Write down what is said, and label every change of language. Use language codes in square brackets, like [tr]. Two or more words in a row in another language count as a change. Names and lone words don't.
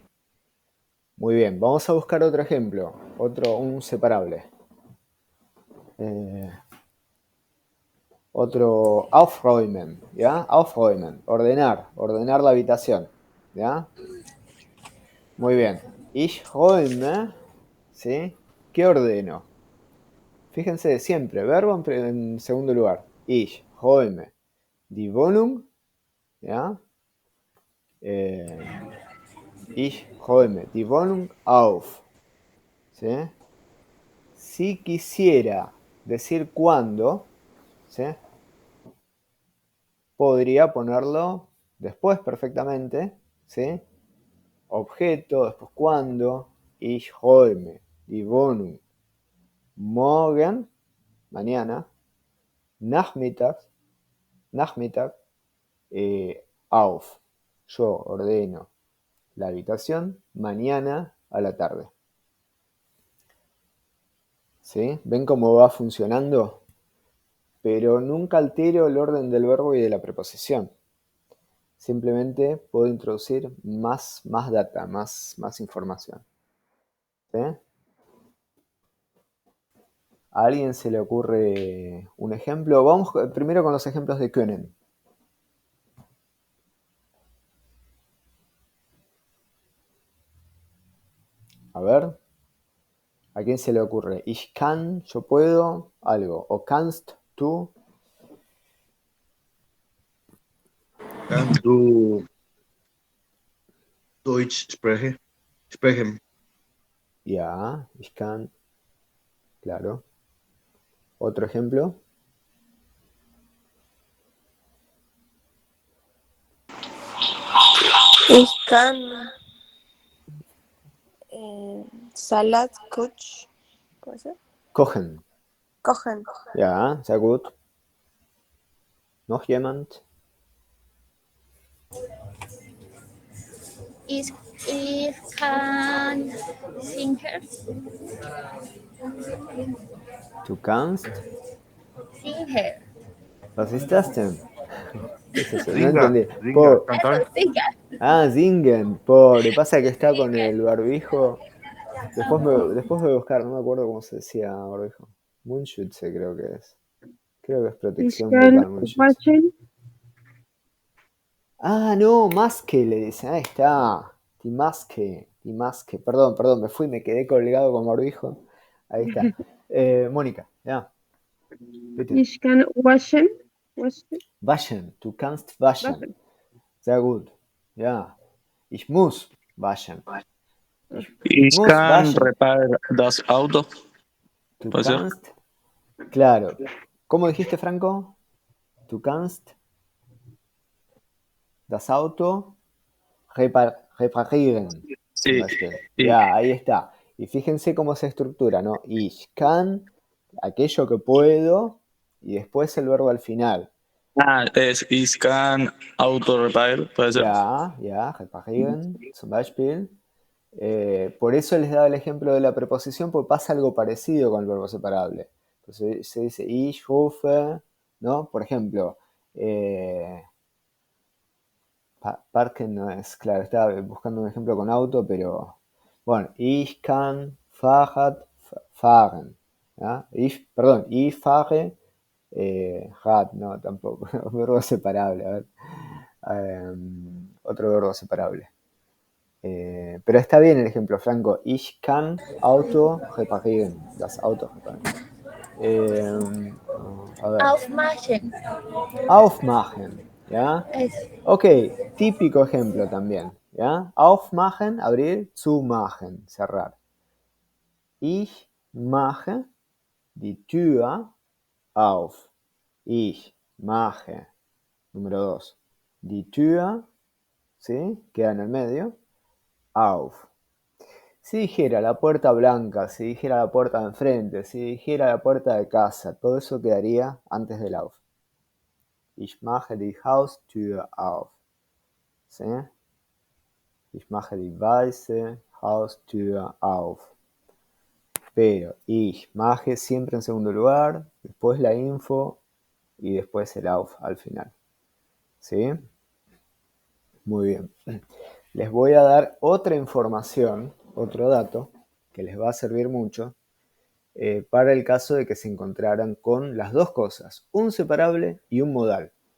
[es] Muy bien, vamos a buscar otro ejemplo, un separable. Otro aufräumen, ¿ya? Aufräumen, ordenar la habitación, ¿ya? Muy bien. [de] Ich räume, [es] ¿sí? ¿Qué ordeno? Fíjense, siempre, verbo en segundo lugar. [de] Ich räume die Wohnung, ¿ya? Ich räume die Wohnung auf, [es] ¿sí? Si quisiera decir cuándo, ¿sí? Podría ponerlo después perfectamente, ¿sí? Objeto, después cuándo. [de] Ich räume die Wohnung morgen, mañana, Nachmittag, auf. [es] Yo ordeno la habitación mañana a la tarde. ¿Sí? ¿Ven cómo va funcionando? Pero nunca altero el orden del verbo y de la preposición. Simplemente puedo introducir más data, más información. ¿Sí? ¿A alguien se le ocurre un ejemplo? Vamos primero con los ejemplos de können. A ver, ¿a quién se le ocurre? [de] Ich kann, [es] yo puedo, algo. O kannst tú. [de] Kannst du Deutsch sprechen? Ja, ich kann. [es] Claro. Otro ejemplo. [de] Ich kann Salat Kochen. kochen. Ja, sehr gut. Noch jemand? Ich kann singen. Du kannst. Singen. Was ist das denn? [es] ¿Qué es eso? No [de] Zinga, [es] entendí. cantar. Ah, singen. Pobre. Pasa que está con el barbijo. Después voy a buscar, no me acuerdo cómo se decía barbijo. Mundschutze creo que es. Creo que es [de] Ich [es] protección [de] kann [es] bucal, Mundschutze. [de] waschen. [es] Ah, no, Maske le dicen. Ahí está. [de] Die Maske. [es] Perdón, me quedé colgado con barbijo. Ahí está. Mónica, ya. [de] Bitte. Ich kann waschen. Waschen. Du kannst waschen. Sehr gut. Ja. Ich muss waschen. Ich muss kann waschen. repair das Auto. Du [es] ¿Puede ser? kannst. Claro. ¿Cómo dijiste, Franco? [de] Du kannst das Auto reparieren. [es] Sí. [de] Zum Beispiel. [es] Sí. Ya, ahí está. Y fíjense cómo se estructura, ¿no? [de] Ich kann, [es] aquello que puedo, y después el verbo al final. [de] Ah, es Ich kann Auto repair. [es] ¿Puede ser? [de] Ja, reparieren, zum Beispiel. [es] Por eso les daba el ejemplo de la preposición, porque pasa algo parecido con el verbo separable. Entonces se dice [de] ich rufe, [es] ¿no? Por ejemplo, parken no es, claro, estaba buscando un ejemplo con auto, pero bueno, [de] ich kann Fahrrad fahren. ¿Ya? Ich fahre Rad, [es] no, tampoco. Verbo separable, a ver. Otro verbo separable. Pero está bien el ejemplo, Franco. [de] Ich kann Auto reparieren. Das Auto reparieren. [es] A ver. [de] Aufmachen. Aufmachen. [es] ¿Ya? Es, Ok, típico ejemplo también. ¿Ya? Aufmachen, abrir, zumachen, cerrar. [de] Ich mache die Tür auf. Ich mache. Número 2. Die Tür, [es] ¿sí? Queda en el medio. [de] Auf. [es] Si dijera la puerta blanca, si dijera la puerta de enfrente, si dijera la puerta de casa, todo eso quedaría antes del auf. [de] Ich mache die Haustür auf. [es] ¿Sí? [de] Ich mache die weiße Haustür auf. [es] Pero [de] ich mache [es] siempre en segundo lugar, después la info y después el auf al final. ¿Sí? Muy bien. Les voy a dar otra información, otro dato, que les va a servir mucho para el caso de que se encontraran con las dos cosas, un separable y un modal.